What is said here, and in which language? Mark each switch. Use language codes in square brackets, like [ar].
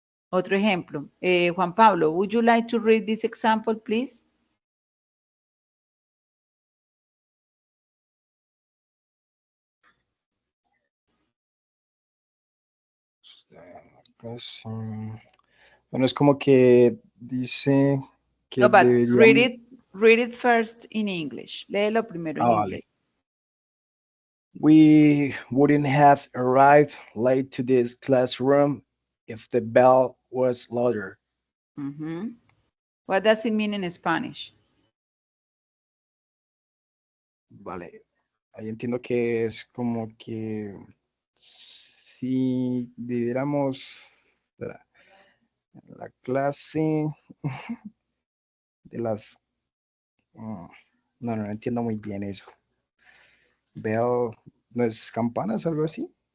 [es] Otro ejemplo, [en] Juan Pablo, would you like to read this example, please? [es] Pues, bueno, es como que dice que [en] No, but [es] deberían... [en] read it first in English. [es] Léelo primero en vale. inglés. [en] We wouldn't have arrived late to this classroom if the bell was louder. What does it mean in Spanish? [es] Vale, ahí entiendo que es como que si debiéramos, espera, la clase de las... no entiendo muy bien eso. Bell, ¿no es campanas, algo así?